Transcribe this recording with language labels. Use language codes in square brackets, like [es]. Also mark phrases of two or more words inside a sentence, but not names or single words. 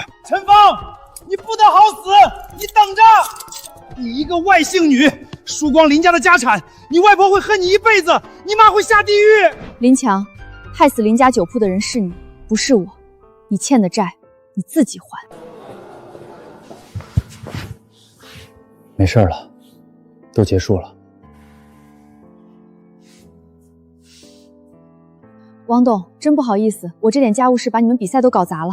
[zh] 陳芳，你不得好死！你等着！你一個外姓女，輸光林家的家產，你外婆會恨你一輩子，你媽會下地獄。林強，害死林家酒鋪的人是你，不是我。你欠的債，你自己還。沒事了，都結束了。王董，真不好意思，我這點家務事把你們比賽都搞砸了。